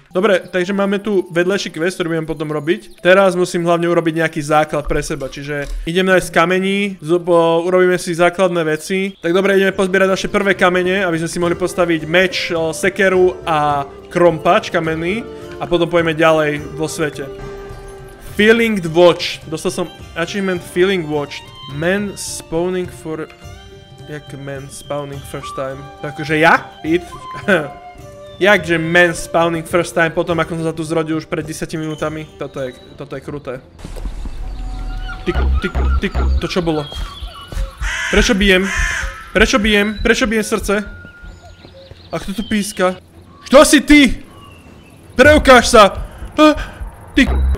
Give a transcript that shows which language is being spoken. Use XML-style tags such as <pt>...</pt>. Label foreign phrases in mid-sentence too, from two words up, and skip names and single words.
<sk>Dobre, takže máme tu vedlejší quest, ktorý budem potom robiť. Teraz musím hlavne urobiť nejaký základ pre seba, čiže ideme nájsť kamení, urobíme si základné veci. Tak dobre, ideme pozbierať naše prvé kamene, aby sme si mohli postaviť meč, sekeru a krompač kamenný a potom pôjdeme ďalej vo svete.</sk> <en>Feeling Watch.</en> <sk>Dostal som achievement</sk> <en>Feeling Watched. Man spawning for... Jak man spawning first time?</en> <sk>Takže ja? Pete? Jakže</sk> <en>man spawning first time</en> <sk>potom, ako som sa tu zrodil už pred 10 minútami? Toto je kruté. Tyk, to čo bolo? Prečo bijem? Prečo bijem srdce? A kto tu píska? Kto si ty? Preukáž sa! Tyk.</sk>